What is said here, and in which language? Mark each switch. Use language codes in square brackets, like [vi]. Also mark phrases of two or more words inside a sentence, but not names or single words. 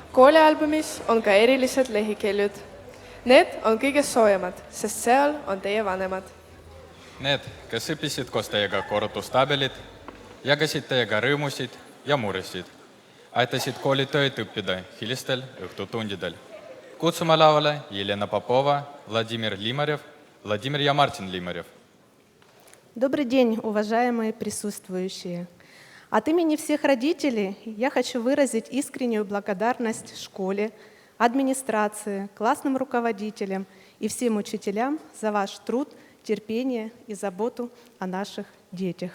[et] koolialbumis on ka erilised leheküljed. Need on kõige soojemad, sest seal on teie vanemad. Need, kes õppisid koos teiega korrutustabelid, jagasid teiega rõõmusid ja muresid, aitasid koolitööd õppida hilistel õhtutundidel. Kutsume lavale Елена Попова, Владимир Лимарев, Владимир ja Martin Limarjev. [ru] Добрый день, уважаемые присутствующие. От имени всех родителей я хочу выразить искреннюю благодарность школе, администрации, классным руководителям и всем учителям за ваш труд, терпение и заботу о наших детях.